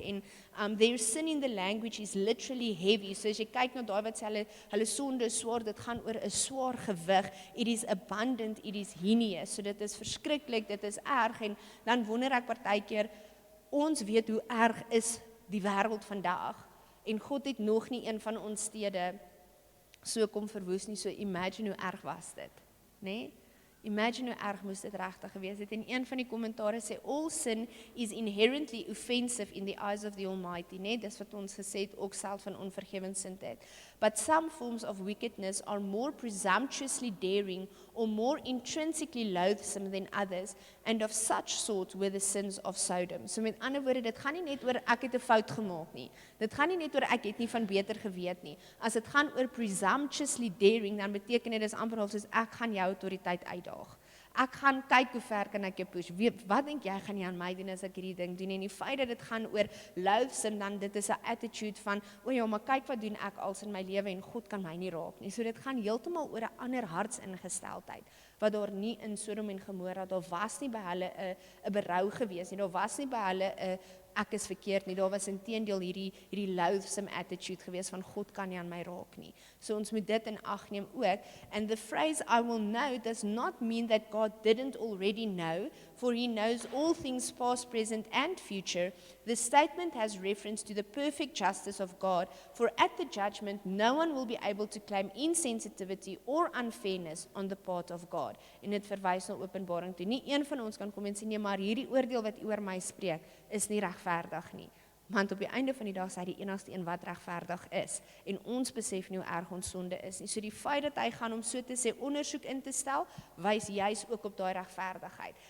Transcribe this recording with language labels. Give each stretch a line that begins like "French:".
English: En their sin in the language is literally heavy.
Afrikaans: So as jy kyk na daai wat sê hulle sonde is swaar, dit gaan oor 'n swaar gewig.
English: It is abundant, it is heinous.
Afrikaans: So dit is verskriklik, dit is erg. En dan wonder ek partykeer, ons weet hoe erg is die wêreld vandag. En God het nog nie een van ons stede so kom verwoes nie, so imagine hoe erg was dit, né? Imagine hoe erg moes dit regtig gewees het. En een van die kommentare sê,
English: all sin is inherently offensive in the eyes of the Almighty,
Afrikaans: né? Dis wat ons gesê het, ook self van onvergewensindheid.
English: But some forms of wickedness are more presumptuously daring or more intrinsically loathsome than others, and of such sort were the sins of Sodom.
Afrikaans: So met ander woorde, dit gaan nie net oor ek het 'n fout gemaak nie. Dit gaan nie net oor ek het nie van beter geweet nie. As dit gaan oor presumptuously daring, dan beteken dit is amper soos ek gaan jou autoriteit uitdaag. Ek gaan kyk hoe ver kan ek jou push. Wat dink jy gaan jy aan my doen as ek hierdie ding doen? En die feit dat dit gaan oor loathsome, dan dit is 'n attitude van, o ja, maar kyk wat doen ek als in my lewe en God kan my nie raak nie. So dit gaan heeltemal oor 'n ander hartsingesteldheid, wat daar nie in Sodom en Gomorra, daar was nie by hulle 'n berou gewees nie, daar was nie by hulle 'n ek is verkeerd nie, daar was inteendeel hierdie loathsome attitude gewees van God kan nie aan my raak nie. So ons moet dit in ag neem ook.
English: And the phrase I will know does not mean that God didn't already know, for he knows all things past, present and future. The statement has reference to the perfect justice of God, for at the judgment no one will be able to claim insensitivity or unfairness on the part of God.
Afrikaans: En dit verwys na Openbaring toe. Nie een van ons kan kom en sê nee, maar hierdie oordeel wat u oor my spreek is nie regverdig nie. Want op die einde van die dag is hy die enigste een wat regverdig is. En ons besef nie hoe erg ons sonde is nie. So die feit dat hy gaan om so te sê ondersoek in te stel, wys juis ook op daai regverdigheid.